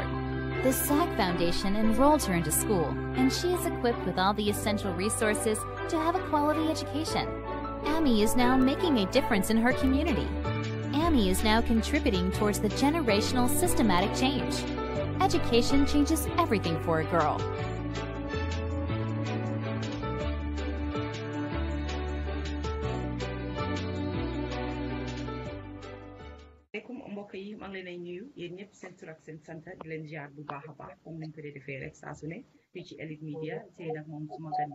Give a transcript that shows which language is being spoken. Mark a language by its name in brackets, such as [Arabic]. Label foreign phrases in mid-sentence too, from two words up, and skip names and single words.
[English] The SAG Foundation enrolled her into school, and she is equipped with all the essential resources to have a quality education. Amy is now making a difference in her community. Amy is now contributing towards the generational systematic change. Education changes everything for a girl. [Wolof] mbokk yi maa ngi leen nuyu yéen ñëpp seen tur ak seen sant di leen ziar bu baax a baax comme nañ ko dee defee rek saa su ne fii ci Elite Media tey nag moom suma gan